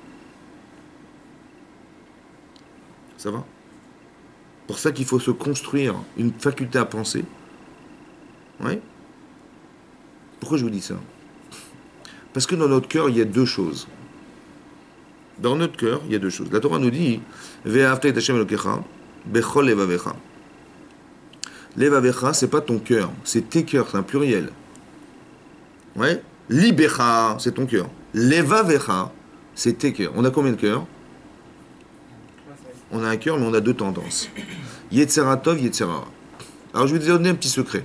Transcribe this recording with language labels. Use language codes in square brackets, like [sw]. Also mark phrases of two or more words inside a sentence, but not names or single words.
[fr] Ça va? Pour ça qu'il faut se construire une faculté à penser. Ouais. Pourquoi je vous dis ça? Parce que dans notre cœur, il y a deux choses. Dans notre cœur, il y a deux choses. La Torah nous dit [he] ואהבת את השם אלוקיך בכל לבבך. [fr] Levavecha, c'est pas ton cœur, c'est tes cœurs, c'est un pluriel. Ouais. Libecha, c'est ton cœur. Levavecha, c'est tes cœurs. On a combien de cœurs? On a un cœur, mais on a deux tendances. [he] יצר הטוב, יצר הרע. [fr] Alors je vais vous donner un petit secret.